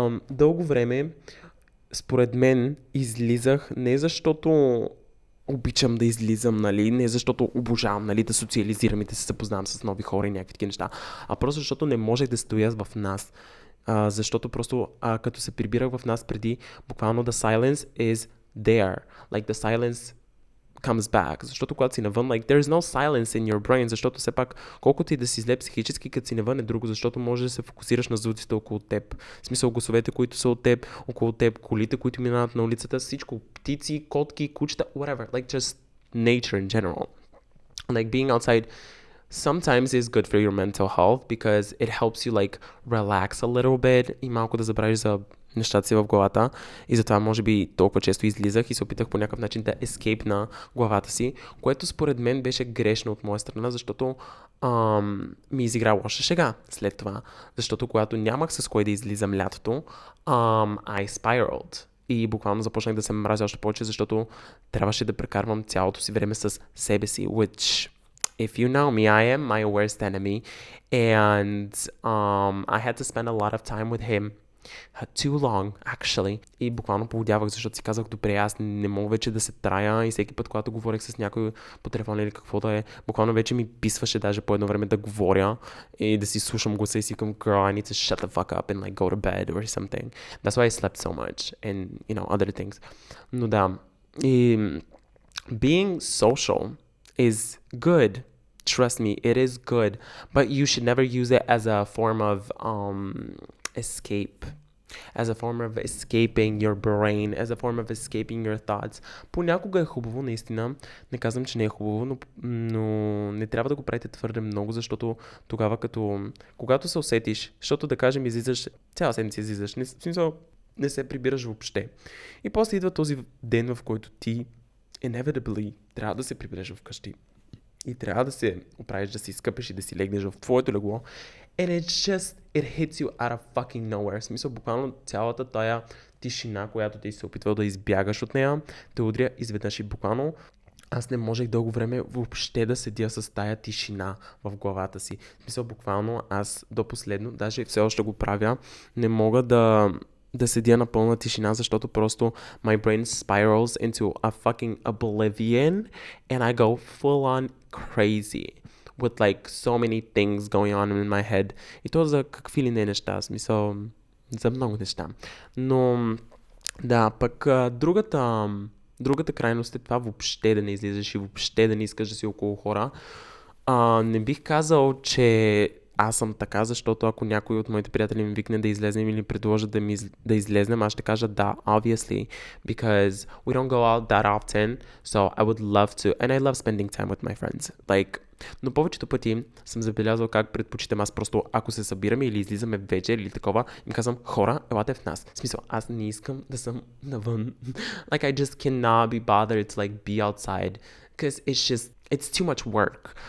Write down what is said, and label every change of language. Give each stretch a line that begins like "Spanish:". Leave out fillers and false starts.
Bulgarian: Дълго време, според мен, излизах не защото обичам да излизам, нали, не защото обожавам, нали, да социализирам и да се запознавам с нови хора и някакви такива неща, а просто защото не можех да стоя в нас. Защото просто като се прибирах в нас преди, буквално
English: the silence is there. Like the silence comes back.
Bulgarian: Защото когато си навън,
English: like, there's no silence in your brain,
Bulgarian: защото все пак, колкото и да си зле психически, като си навън е друго, защото можеш да се фокусираш на звуците около теб. В смисъл гласовете, които са от теб, около теб, колите, които минават на улицата, всичко, птици, котки, кучета, whatever.
English: Like, just nature in general. Like, being outside sometimes is good for your mental health because it helps you, like, relax a little bit
Bulgarian: и малко да забравиш за нещата си в главата и затова може би толкова често излизах и се опитах по някакъв начин да escape на главата си, което според мен беше грешно от моя страна, защото ми изигра лоша шега след това, защото когато нямах с кой да излизам лятото,
English: I spiraled.
Bulgarian: И буквално започнах да се мразя още повече, защото трябваше да прекарвам цялото си време с себе си,
English: which, if you know me, I am my worst enemy, and I had to spend a lot of time with him. Too long, actually.
Bulgarian: И буквално поводявах, защото си казах, добре, аз не мога вече да се трая и всеки път, когато говорех с някой по телефона или какво да е, буквално вече ми писваше даже по едно време да говоря и да си слушам гласа и си към
English: girl, I need to shut the fuck up and like go to bed or something. That's why I slept so much and, you know, other things.
Bulgarian: Но да, и
English: being social is good. Trust me, it is good, but you should never use it as a form of escape, as a form of escaping your brain, as a form of escaping your thoughts.
Bulgarian: Понякога е хубаво, наистина, не казвам, че не е хубаво, но не трябва да го правите твърде много, защото тогава когато се усетиш, защото да кажем излизаш, цяла седмица излизаш, в смисъл не се прибираш въобще. И после идва този ден, в който ти inevitably трябва да се прибереш вкъщи. И трябва да се оправиш, да си скъпеш и да си легнеш в твоето легло.
English: And it hits you out of fucking nowhere.
Bulgarian: В смисъл, буквално цялата тая тишина, която ти се опитвал да избягаш от нея, те удря изведнъж и буквално аз не можех дълго време въобще да седя с тая тишина в главата си. В смисъл, буквално аз до последно, даже все още го правя, не мога да седя на пълна тишина, защото просто
English: my brain spirals into a fucking oblivion and I go full on crazy with like so many things going on in my head.
Bulgarian: И то за какви ли не неща, смисъл, за много неща. Но да, пък другата крайност е това въобще да не излизаш и въобще да не искаш да си около хора. Не бих казал, че аз съм така, защото ако някой от моите приятели ми викне да излезнем или предложат да излезнем, аз ще кажа да,
English: obviously, because we don't go out that often, so I would love to, and I love spending time with my friends, like,
Bulgarian: но повечето пъти съм забелязал как предпочитам аз просто, ако се събираме или излизаме вечер или такова, им казвам, хора, елате в нас. В смисъл, аз не искам да съм навън.
English: Like, I just cannot be bothered to like be outside, because it's too much work.